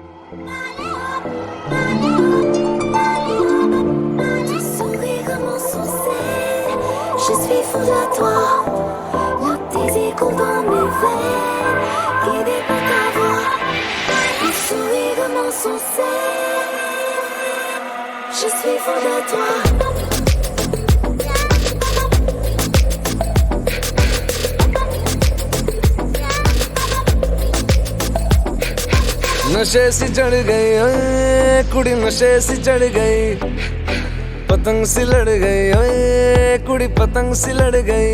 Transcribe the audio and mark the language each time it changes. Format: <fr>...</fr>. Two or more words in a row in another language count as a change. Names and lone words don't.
<fr>Je suis fou de toi, le désir coule dans mes veines, guidé par ta voix, le sourire de mon sourcil. Je suis fou de toi.</fr> <pa>ਨਸ਼ੇ ਸੀ ਚੜ੍ਹ ਗਈ ਓਏ ਕੁੜੀ, ਨਸ਼ੇ ਸੀ ਚੜ੍ਹ ਗਈ, ਪਤੰਗ ਸੀ ਲੜ ਗਈ ਓਏ ਕੁੜੀ, ਪਤੰਗ ਸੀ ਲੜ ਗਈ।</pa>